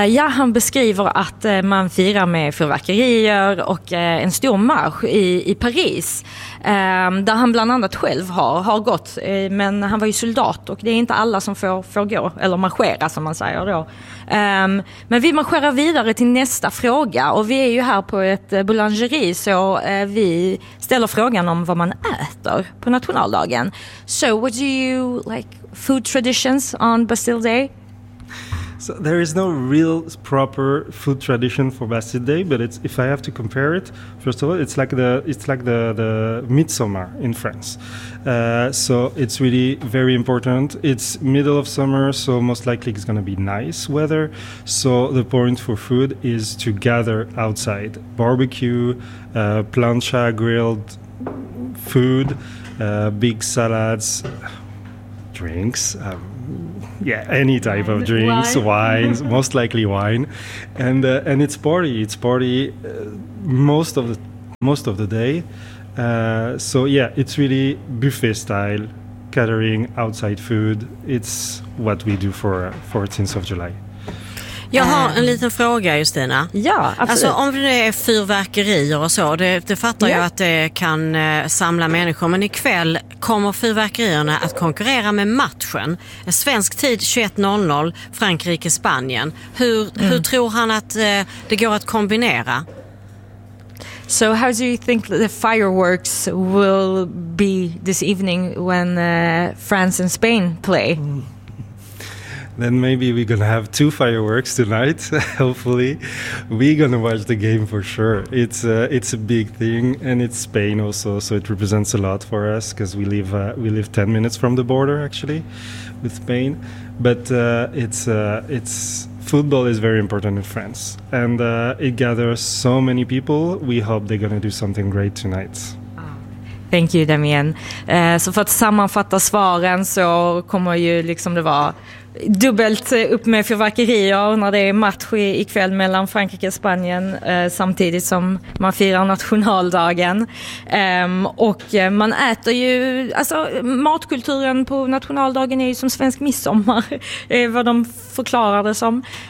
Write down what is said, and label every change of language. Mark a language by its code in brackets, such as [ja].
[sv] Han beskriver att man firar med fyrverkerier och en stor marsch i Paris, där han bland annat själv har gått, men han var ju soldat, och det är inte alla som får gå eller marschera, som man säger då. Men vi marscherar vidare till nästa fråga, och vi är ju här på ett boulangeri, så vi ställer frågan om vad man äter på nationaldagen. [en] So what do you like food traditions on Bastille Day? So there is no real proper food tradition for Bastille Day, but if I have to compare it, first of all, it's like the midsummer in France. So it's really very important. It's middle of summer, so most likely it's going to be nice weather. So the point for food is to gather outside, barbecue, plancha grilled food, big salads, drinks. Yeah, any type of drinks, wines, most likely wine. And it's party. It's party most of the day. So yeah, it's really buffet style, catering, outside food. It's what we do for since of July. [sv] Jag har en liten fråga, Justina. Ja, absolut. Alltså, om det är fyrverkerier och så, det fattar jag att det kan samla människor. Men ikväll kommer fyrverkerierna att konkurrera med matchen. Svensk tid 21.00, Frankrike-Spanien. Hur tror han att det går att kombinera? [en] So how do you think the fireworks will be this evening when France and Spain play? Then maybe we're gonna have two fireworks tonight. Hopefully, we're gonna watch the game for sure. It's a big thing, and it's Spain also, so it represents a lot for us because we live 10 minutes from the border actually, with Spain. But it's football is very important in France, and it gathers so many people. We hope they're gonna do something great tonight. Thank you, Damien. [sv] Så för att sammanfatta svaren så kommer ju liksom det vara dubbelt upp med fyrverkerier när det är match ikväll mellan Frankrike och Spanien samtidigt som man firar nationaldagen. Och man äter ju, alltså matkulturen på nationaldagen är ju som svensk midsommar, vad de förklarar det som.